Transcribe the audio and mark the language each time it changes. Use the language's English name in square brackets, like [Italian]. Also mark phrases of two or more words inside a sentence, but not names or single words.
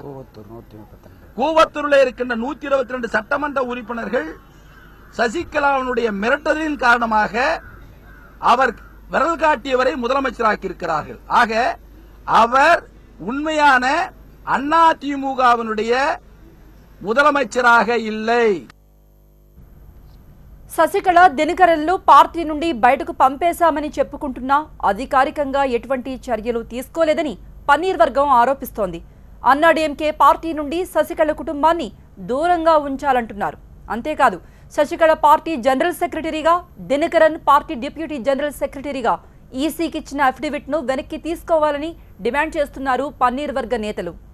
[Tamil] கூவத்தூரில் இருக்கின்ற 122 சட்டமன்ற உறுப்பினர்கள் சசிகலாவினுடைய மிரட்டலின் காரணமாக அவர் விரல் காட்டியவரை முதலமைச்சராக்கி இருக்கிறார்கள். ஆக அவர் உண்மையான அதிமுகவினுடைய முதலமைச்சராக இல்லை. [Telugu] శశికళ, దినకరన్లు పార్టీ నుండి బయటకు పంపేశామని చెప్పుకుంటున్నా అధికారికంగా ఎటువంటి చర్యలు తీసుకోలేదని పన్నీర్ వర్గం ఆరోపిస్తోంది. అన్నాడీఎంకే పార్టీ నుండి శశికళ కుటుంబాన్ని దూరంగా ఉంచాలంటున్నారు. అంతేకాదు, శశికళ పార్టీ జనరల్ సెక్రటరీగా, దినకరన్ పార్టీ డిప్యూటీ జనరల్ సెక్రటరీగా ఈసీకి ఇచ్చిన అఫిడవిట్ ను వెనక్కి తీసుకోవాలని డిమాండ్ చేస్తున్నారు పన్నీర్ వర్గ నేతలు.